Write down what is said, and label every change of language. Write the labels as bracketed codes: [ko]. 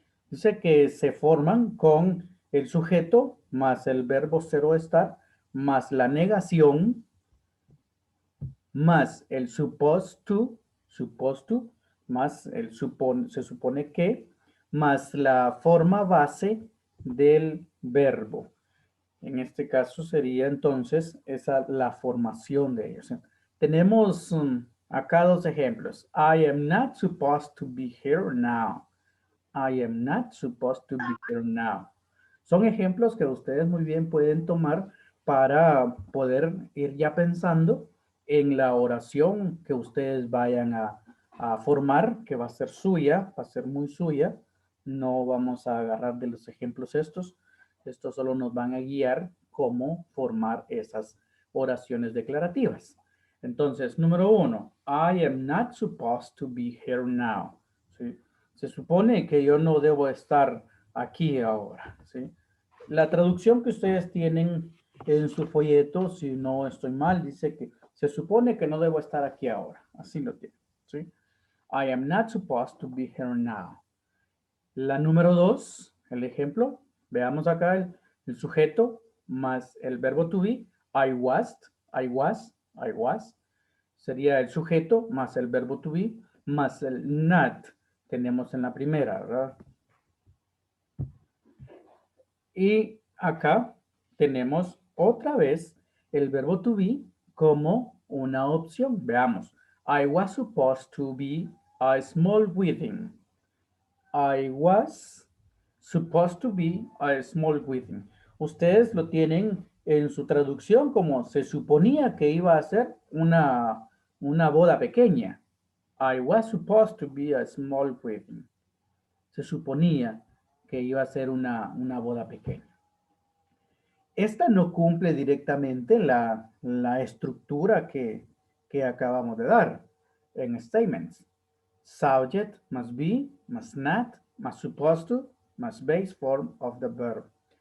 [es] Dice que se forman con el sujeto más el verbo ser o estar, más la negación, más el supposed to, más el se supone que, más la forma base del verbo. En este caso sería entonces esa la formación de ellos. Tenemos acá dos ejemplos. [en] I am not supposed to be here now. I am not supposed to be here now. [es] Son ejemplos que ustedes muy bien pueden tomar para poder ir ya pensando en la oración que ustedes vayan a formar, que va a ser suya, va a ser muy suya. No vamos a agarrar de los ejemplos estos. Estos solo nos van a guiar cómo formar esas oraciones declarativas. Entonces, número uno, [en] I am not supposed to be here now. [es] ¿Sí? Se supone que yo no debo estar aquí ahora. ¿Sí? La traducción que ustedes tienen en su folleto, si no estoy mal, dice que se supone que no debo estar aquí ahora. Así lo tienen. ¿Sí? [en] I am not supposed to be here now. [es] La número dos, el ejemplo, veamos acá el sujeto más el verbo to be. [en] I was, I was, I was. [es] Sería el sujeto más el verbo to be más el not. Tenemos en la primera, ¿verdad? Y acá tenemos otra vez el verbo to be como una opción. Veamos. [en] I was supposed to be a small wedding. I was supposed to be a small wedding. [es] Ustedes lo tienen en su traducción como se suponía que iba a ser una boda pequeña. [en] I was supposed to be a small wedding. [es] Se suponía que iba a ser una boda pequeña. Esta no cumple directamente la estructura que acabamos de dar en statements. [en] Subject más be, más not, más supposed to, más base form of the verb.